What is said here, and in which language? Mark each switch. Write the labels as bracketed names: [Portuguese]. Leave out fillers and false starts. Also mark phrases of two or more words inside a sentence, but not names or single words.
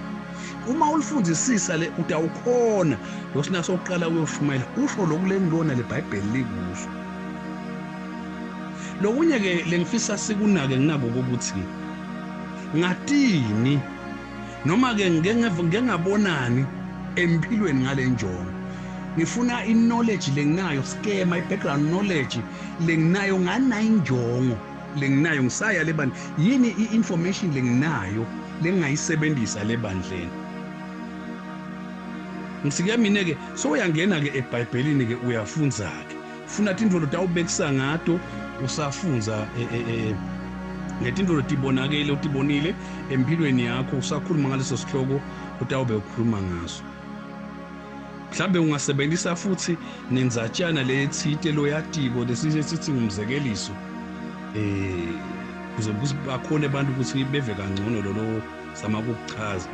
[Swati] Uma ulifundisisa le utawukhona losina soqala uyoshumayela usho lokulengilona leBhayibheli likusho. Lokunye ke lengifisa sikunake nginako ukuthi ngatini noma ke ngengabonani empilweni ngale njongo. Ngifuna i-knowledge lenginayo, skema i- [English] background knowledge [Swati] lenginayo nganayo injongo lenginayo ngisaya lebandla yini i-information lenginayo lengayisebenzisa lebandleni. Ngisike mina ke so uyangena ke eBhayibhelini ke uyafunza ke funa tindvo lotawubekisa ngato usafunza ngetindvo lotibonakele utibonile empilweni yakho usakhuluma ngaleso sihloko utawube ukhuluma ngaso. Mhlambe ungasebenzisa futhi nenzatshana lethite loyatiko lesithi ngumzekeliso kuze bakhona abantu ukuthi beve kangcono lo sama ukuchaza.